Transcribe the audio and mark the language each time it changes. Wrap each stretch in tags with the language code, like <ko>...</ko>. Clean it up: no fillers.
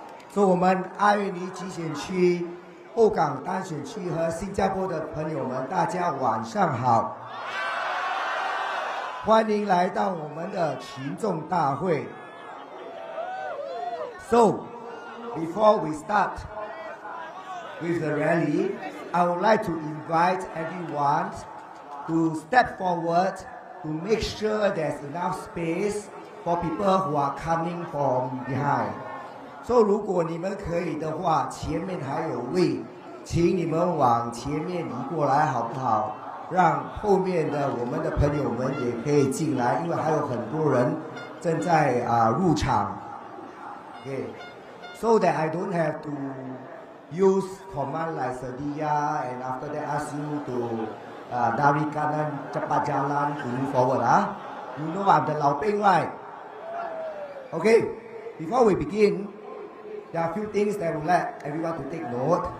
<zh>So 我们阿育尼集选区、后港单选区和新加坡的朋友们，大家晚上好，欢迎来到我们的群众大会。</zh> <en>So before we start with the rally, I would like to invite everyone to step forward to make sure there's enough space for people who are coming from behind.</en> <zh>So 如果你们可以的话，前面还有位，请你们往前面移过来好不好？让后面的我们的朋友们也可以进来，因为还有很多人正在入场。</zh> <en>Okay, so that I don't have to use command like sedia and after that ask you to</en> <ms>dari kanan cepat jalan</ms> <en>to move forward. You know I'm the Lao Ping, right? Okay, before we begin, there are a few things that I would like everyone to take note.</en>